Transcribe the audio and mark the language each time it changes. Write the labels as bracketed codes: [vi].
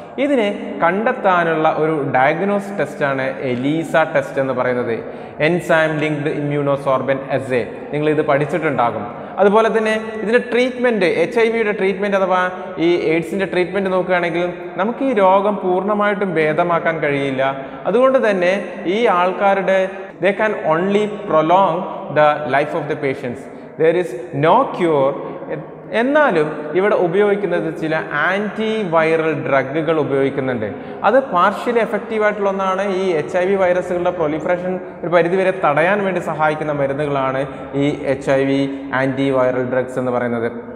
[ml] ഇതിനെ കണ്ടെത്താനുള്ള ഒരു ഡയഗ്നോസ് ടെസ്റ്റാണ് എലീസ ടെസ്റ്റ് എന്ന് പറയുന്നത്. എൻസൈം ലിങ്ക്ഡ് ഇമ്മ്യൂണോസോർബൻ അസേ, നിങ്ങളിത് പഠിച്ചിട്ടുണ്ടാകും. അതുപോലെ തന്നെ ഇതിൻ്റെ ട്രീറ്റ്മെൻറ്റ്, HIV ട്രീറ്റ്മെൻറ്റ് അഥവാ ഈ എയ്ഡ്സിൻ്റെ ട്രീറ്റ്മെൻറ്റ് നോക്കുകയാണെങ്കിൽ നമുക്ക് ഈ രോഗം പൂർണ്ണമായിട്ടും ഭേദമാക്കാൻ കഴിയില്ല. അതുകൊണ്ട് തന്നെ ഈ ആൾക്കാരുടെ [en] they can only prolong the life of the patients. There is no cure. [ml] എന്നാലും ഇവിടെ ഉപയോഗിക്കുന്നത് ചില ആൻറ്റി വൈറൽ ഡ്രഗുകൾ ഉപയോഗിക്കുന്നുണ്ട്. അത് പാർഷ്യലി എഫക്റ്റീവായിട്ടുള്ള ഒന്നാണ്. ഈ HIV വൈറസുകളുടെ പ്രൊലിഫറേഷൻ ഒരു പരിധിവരെ തടയാൻ വേണ്ടി സഹായിക്കുന്ന മരുന്നുകളാണ് ഈ HIV ആൻറ്റി വൈറൽ ഡ്രഗ്സ് എന്ന് പറയുന്നത്.